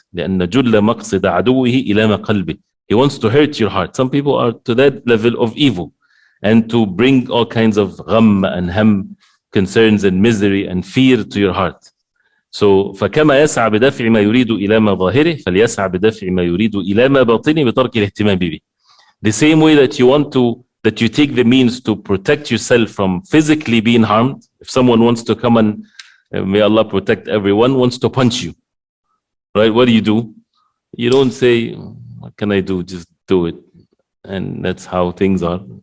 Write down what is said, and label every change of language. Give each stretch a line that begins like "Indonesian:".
Arabic: لأن جل مقصد عدوه إلى قلبه.
English: He wants to hurt your heart. Some people are to that level of evil, and to bring all kinds of gham and ham, concerns and misery and fear to your heart.
Arabic: So فكما يسعى بدفع ما يريد إلى ما ظاهره فليسعى بدفع ما يريد إلى ما باطنه بترك الاهتمام به.
English: The same way that you take the means to protect yourself from physically being harmed. If someone wants to come and may Allah protect everyone, wants to punch you, right? What do? You don't say, "What can I do?" Just do it. And that's how things are.